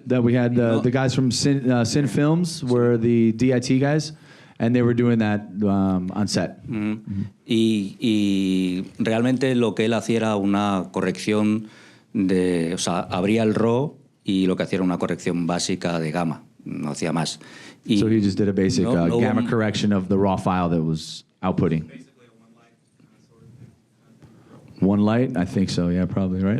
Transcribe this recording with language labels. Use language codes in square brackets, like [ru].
[en] That we had the guys from Sin Films were the DIT guys, and they were doing that on set. [es] Y realmente lo que él hacía era una corrección o sea, abría el RAW y lo que hacía era una corrección básica de gamma, no hacía más. Y [en] So he just did a basic gamma correction of the raw file that was outputting. Basically a one light sort of thing. One light? I think so, yeah, probably, right?